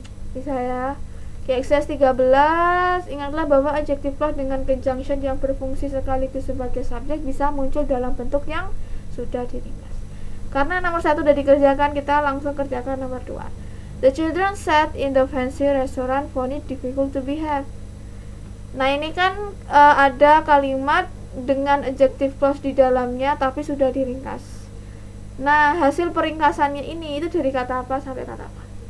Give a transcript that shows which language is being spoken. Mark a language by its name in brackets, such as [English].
[Indonesian] Bisa ya. Oke, exercise 13, ingatlah bahwa adjective clause dengan conjunction yang berfungsi sekaligus sebagai subjek bisa muncul dalam bentuk yang sudah diringkas. Karena nomor 1 sudah dikerjakan, kita langsung kerjakan nomor 2. [English] The children sat in the fancy restaurant found it difficult to behave. [Indonesian] Nah, ini kan ada kalimat dengan adjective clause di dalamnya tapi sudah diringkas. Nah, hasil peringkasannya ini itu dari kata apa sampai kata apa?